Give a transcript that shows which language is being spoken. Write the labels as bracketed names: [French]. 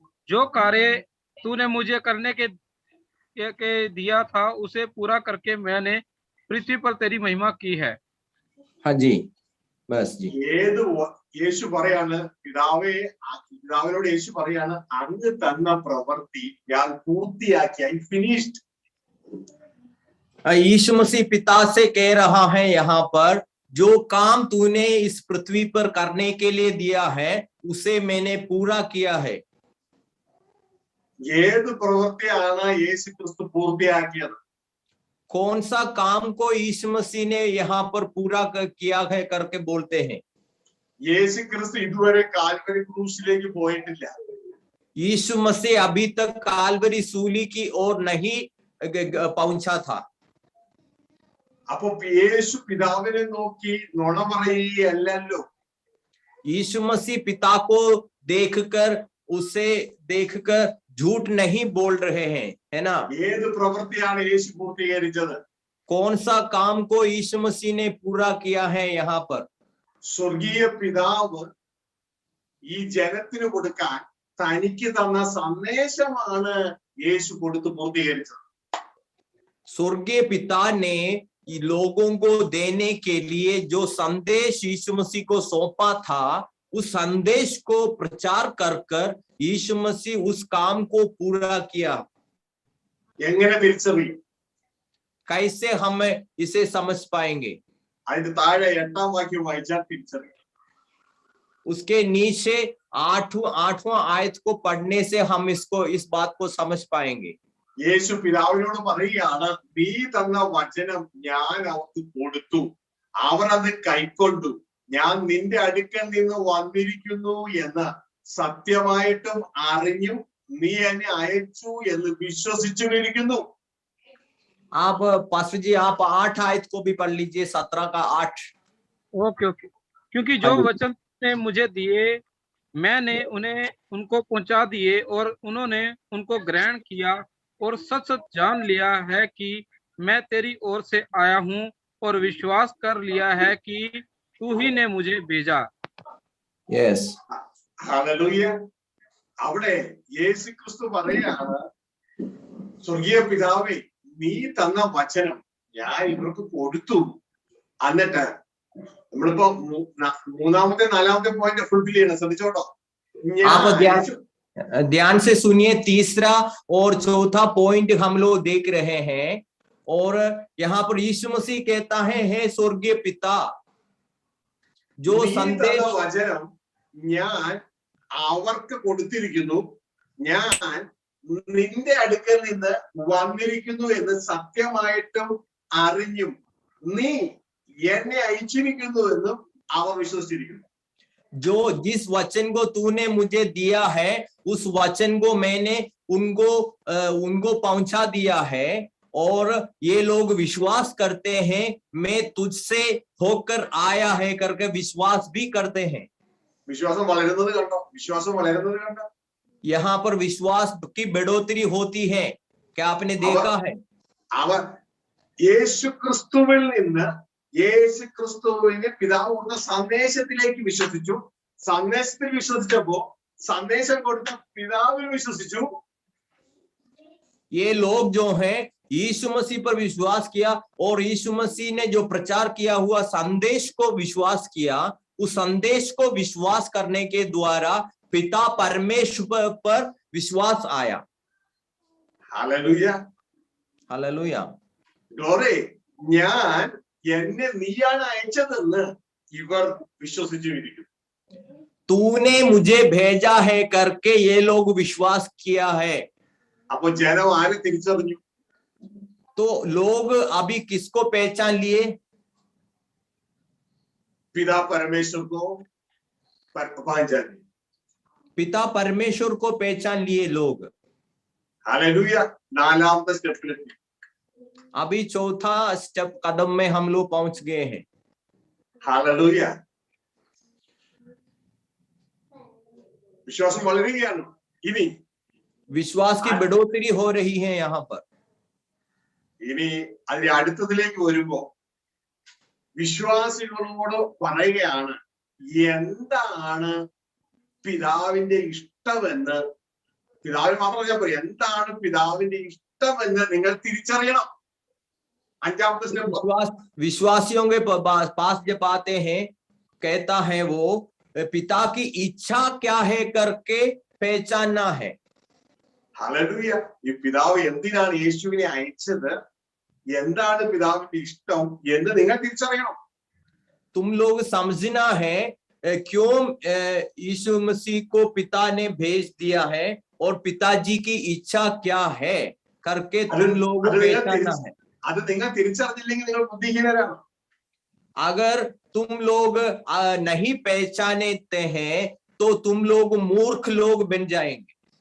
[Hindi] जो कार्य तूने मुझे करने के दिया था उसे पूरा करके मैंने पृथ्वी पर तेरी महिमा की है. हाँ जी, बस जी। [Malayalam] യേശു പറയാണ് പിതാവിനോട് യേശു പറയാണ് അങ്ങ് തന്ന പ്രവൃത്തി ഞാൻ പൂർത്തിയാക്കി, [English] I finished. [Hindi] यीशु मसीह पिता से कह रहा है यहाँ पर, जो काम तूने इस पृथ्वी पर करने के लिए दिया है उसे मैंने पूरा किया है। [Malayalam] ഏത് പ്രവൃത്തിയാണ് യേശു ക്രിസ്തു പൂർത്തിയാക്കിയത്? [Hindi] कौन सा काम को यीशु मसीह ने यहाँ पर पूरा किया है करके बोलते हैं? [Malayalam] യേശു ക്രിസ്തു ഇതുവരെ കാൽവരി ക്രൂശിലേക്ക് പോയിട്ടില്ല. [Hindi] यीशु मसीह अभी तक कालवरी सूली की ओर नहीं पहुंचा था। [Malayalam] അപ്പൊ യേശു പിതാവിനെ നോക്കി നുണ പറയുകയല്ലോ. [Hindi] यीशु मसीह पिता को देखकर, उसे देखकर झूठ नहीं बोल रहे हैं, है ना? [Malayalam] ഏത് പ്രവൃത്തിയാണ് യേശു പൂർത്തീകരിച്ചത്? [Hindi] कौन सा काम को यीशु मसीह ने पूरा किया है यहाँ पर? [Malayalam] സ്വർഗീയ പിതാവ് ഈ ജനത്തിന് കൊടുക്കാൻ തനിക്ക് തന്ന സന്ദേശമാണ് യേശു കൊടുത്ത് പൂർത്തീകരിച്ചത്. [Hindi] स्वर्गीय पिता ने लोगों को देने के लिए जो संदेश यीशु मसीह को सौंपा था, उस संदेश को प्रचार कर कर यीशु मसीह उस काम को पूरा किया। [Malayalam] എങ്ങനെ തിരിച്ചറിയും? [Hindi] कैसे हम इसे समझ पाएंगे? [Malayalam] അതിന്റെ താഴെ 8-ാം വാക്യം വായിച്ചാൽ തിരിച്ചറിയും. [Hindi] उसके नीचे 8वां आयत को पढ़ने से हम इस बात को समझ पाएंगे। [Malayalam] യേശു പിതാവിനോട് പറയുകയാണ്, നീ തന്ന വചനം ഞാൻ അവർക്ക് കൊടുത്തു, അവർ അത് കൈക്കൊണ്ടു, ഞാൻ നിന്റെ അടുക്കൽ നിന്ന് വന്നിരിക്കുന്നു എന്ന് സത്യമായിട്ടും അറിഞ്ഞും നീ എന്നെ അയച്ചു എന്ന് വിശ്വസിച്ചുമിരിക്കുന്നു. [Hindi] आप पास्टर जी, आप 8 आयत को भी पढ़ लीजिए, 17 का 8। [English] Okay okay. [Hindi] क्योंकि जो वचन ने मुझे दिए मैंने उनको पहुंचा दिए और उन्होंने उनको ग्रहण किया और सच सच जान लिया है कि मैं तेरी ओर से आया हूं और विश्वास कर लिया है कि तू ही ने मुझे भेजा। [English] yes, [Malayalam] hallelujah. അവിടെ യേശു ക്രിസ്തു പറയാണ്, സ്വർഗീയ പിതാവേ നീ തന്ന വചനം ഞാൻ ഇവർക്ക് കൊടുത്തു. എന്നിട്ട് നമ്മളിപ്പോ 3-ാമത്തെ 4-ാമത്തെ പോയിന്റ് ഫുൾഫിൽ ചെയ്യണം, ശ്രദ്ധിച്ചോട്ടോ. [Hindi] ध्यान से सुनिए, 3रा और 4था पॉइंट हम लोग देख रहे हैं। और यहाँ पर यीशु मसीह कहता है, हे स्वर्गीय पिता, जो संदेश [Malayalam] വചനം ഞാൻ അവർക്ക് കൊടുത്തിരിക്കുന്നു, ഞാൻ നിന്റെ അടുക്കൽ നിന്ന് വന്നിരിക്കുന്നു എന്ന് സത്യമായിട്ടും അറിഞ്ഞും നീ എന്നെ അയച്ചിരിക്കുന്നു എന്നും അവർ വിശ്വസിച്ചിരിക്കുന്നു. [Hindi] जो जिस वचन को तूने मुझे दिया है, उस वचन को मैंने उनको पहुंचा दिया है और ये लोग विश्वास करते हैं, मैं तुझसे होकर आया है करके विश्वास भी करते हैं। [Malayalam] വിശ്വാസം വളരുന്നത് കണ്ടോ? വിശ്വാസം വളരുന്നത് കണ്ടോ? [Hindi] यहाँ पर विश्वास की बढ़ोतरी होती है, क्या आपने देखा है? [Malayalam] അവർ യേശു ക്രിസ്തുവിൽ നിന്ന് യേശു ക്രിസ്തുവിന് പിതാവ് കൊടുത്ത സന്ദേശത്തിലേക്ക് വിശ്വസിച്ചു. സന്ദേശത്തിൽ വിശ്വസിച്ചപ്പോ സന്ദേശം കൊടുത്ത പിതാവിൽ വിശ്വസിച്ചു. [Hindi] ये लोग जो हैं यीशु मसीह पर विश्वास किया और यीशु मसीह ने जो प्रचार किया हुआ संदेश को विश्वास किया। उस संदेश को विश्वास करने के द्वारा पिता परमेश्वर पर विश्वास आया। [Malayalam] ഹല്ലേലൂയ. [Hindi] हालेलुया। [English] Glory. [Malayalam] ഞാൻ എന്നെ നീയാണ് അയച്ചതെന്ന് ഇവർ വിശ്വസിച്ചിരിക്കുന്നു. [Hindi] तूने मुझे भेजा है करके ये लोग विश्वास किया है। [Malayalam] അപ്പൊ ജനം ആരെ തിരിച്ചറിഞ്ഞു? [Hindi] तो लोग अभी किसको पहचान लिए? പിതാ परमेश्वर को पहचान लिया. पिता परमेश्वर को पहचान लिए लोग। [Malayalam] ഹല്ലേലൂയ. 4-ാമത്തെ സ്റ്റെപ്പിലെത്തി. [Hindi] अभी 4था स्टेप कदम में हम लोग पहुंच गए हैं। [Malayalam] ഹല്ലേലൂയ. വിശ്വാസം വളരുകയാണ്. ഇനി [Hindi] विश्वास की बढ़ोतरी हो रही है यहाँ पर। [Malayalam] ഇനി അതിന്റെ അടുത്തതിലേക്ക് വരുമ്പോ വിശ്വാസികളോട് പറയുകയാണ്, എന്താണ് പിതാവിന്റെ ഇഷ്ടമെന്ന്. പിതാവിന് മാത്രം ഞാൻ പറയും, എന്താണ് പിതാവിന്റെ ഇഷ്ടമെന്ന് നിങ്ങൾ തിരിച്ചറിയണം. 5-ാമത്തെ സ്റ്റെപ്പ്. [Hindi] विश्वासियों के पास जब आते हैं कहता है वो पिता की इच्छा क्या है करके पहचानना है। [Malayalam] ഹല്ലേലൂയ. ഈ പിതാവ് എന്തിനാണ് യേശുവിനെ അയച്ചത്, എന്താണ് പിതാവിന്റെ ഇഷ്ടം എന്ന് നിങ്ങൾ തിരിച്ചറിയണം. [Hindi] तुम लोग समझना है क्यों यीशु मसीह को पिता ने भेज दिया है और पिताजी की इच्छा क्या है करके तुम लोग पहचानना है। [Malayalam] അത് നിങ്ങൾ തിരിച്ചറിഞ്ഞില്ലെങ്കിൽ നിങ്ങൾ ബുദ്ധിഹീനരാണ്. [Hindi] अगर तुम लोग नहीं पहचानते हैं तो तुम लोग मूर्ख लोग बन जाएंगे।